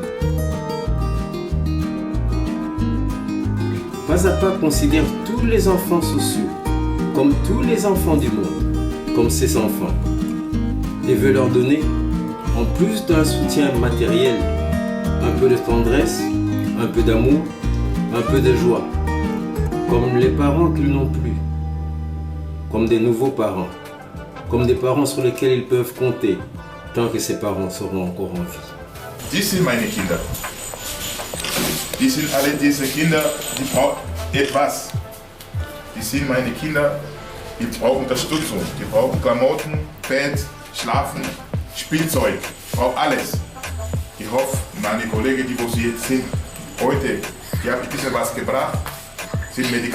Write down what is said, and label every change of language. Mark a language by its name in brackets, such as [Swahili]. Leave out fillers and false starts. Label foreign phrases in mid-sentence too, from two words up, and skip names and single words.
[French] Pas à pas considère tous les enfants sociaux comme tous les enfants du monde, comme ses enfants, et veut leur donner, en plus d'un soutien matériel, un peu de tendresse, un peu d'amour, un peu de joie, comme les parents qu'ils n'ont plus, comme des nouveaux parents, comme des parents sur lesquels ils peuvent compter, tant que ces parents seront encore en vie. [German] Dies sind meine Kinder. Die sind alle diese Kinder, die brauchen etwas. Die sind meine Kinder, die brauchen Unterstützung. Die brauchen Klamotten, Bett, Schlafen, Spielzeug, brauchen alles. Ich hoffe, meine Kollegen, die wo sie jetzt sind, heute, die haben ein bisschen was gebracht.